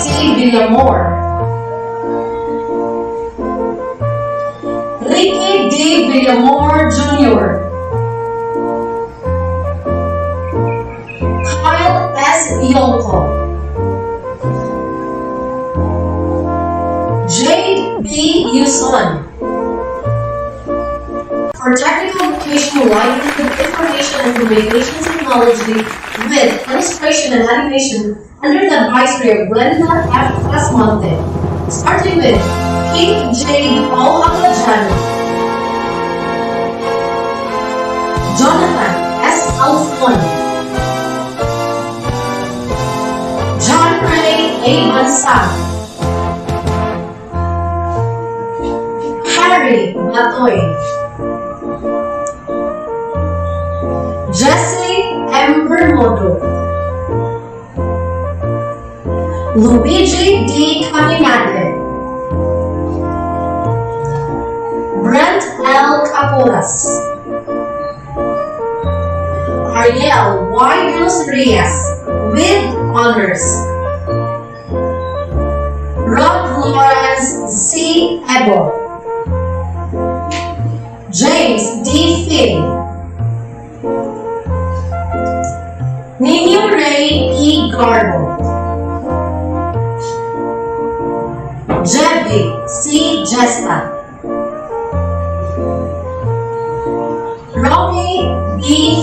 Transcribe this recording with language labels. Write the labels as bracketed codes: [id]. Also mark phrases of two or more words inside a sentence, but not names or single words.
[en] Villamor. Ricky D. Villamor Jr. Kyle S. Yonko. Jade B. Yuson. For technical vocational livelihood, information and communications technology with illustration and animation under the advisory of Glenda F. Asmonte, starting with Kate J. Alhagajano, Jonathan S. Alfon, John Ray A. Mansag, Harry Batoy, Jesse M. Bermodo, Luigi D. Caminante, Brent L. Caporas, Ariel Y. Los Reyes with honors, Rod Lawrence C. Ebo, James D. Finn, Nino Ray P. Garbo, Jebby C. Jesta, Romy B.